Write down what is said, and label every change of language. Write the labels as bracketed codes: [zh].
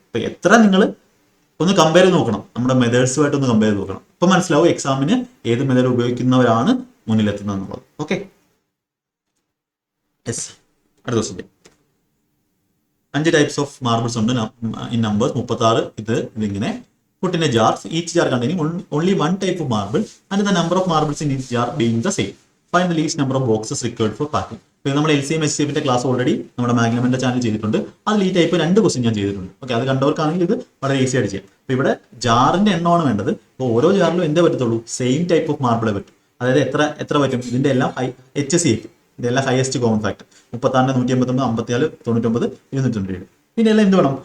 [ml] അപ്പോൾ എത്ര നിങ്ങൾ ഒന്ന് കമ്പയർ ചെയ്ത് നോക്കണം, നമ്മുടെ മെത്തേഡ്സുമായിട്ട് ഒന്ന് കമ്പയർ ചെയ്ത് നോക്കണം. അപ്പോൾ മനസ്സിലാവും എക്സാമിന് ഏത് മെത്തേഡ് ഉപയോഗിക്കുന്നവരാണ് മുന്നിലെത്തുന്നത് എന്നുള്ളത്. Okay, yes. അടുത്ത ക്വസ്റ്റ്യൻ. [en] 5 types of marbles [ml] ഉണ്ട് [en] In numbers 36. [ml] ഇതിങ്ങനെ [en] put in a jar, each jar containing only one type of marble and the number of marbles in each jar being the same. Find the least number of boxes required for packing. [ml] ഇപ്പോൾ നമ്മൾ LCM HCFന്റെ class already നമ്മുടെ മാഗ്നമിന്റെ channel ചെയ്തിട്ടുണ്ട്. അതിൽ ഈ type 2 question ഞാൻ ചെയ്തിട്ടുണ്ട്. Okay, അത് കണ്ടവർക്കാണെങ്കിൽ ഇത് വളരെ ഈസി ആയിട്ട് ചെയ്യാം. അപ്പോൾ ഇവിടെ ജാറിന്റെ എണ്ണമാണ് വേണ്ടത്. അപ്പോൾ ഓരോ ജാറിലും എന്തേ പറ്റത്തുള്ളൂ? സെയിം ടൈപ്പ് ഓഫ് മാർബിളെ പറ്റും. അതായത് എത്ര പറ്റും? ഇതിന്റെ എല്ലാം HCF, ഇതെല്ലാം ഹയസ്റ്റ് കോമൺ ഫാക്ടർ 36, 189, 54, 99, 297. പിന്നെ എല്ലാം എന്ത് വേണം?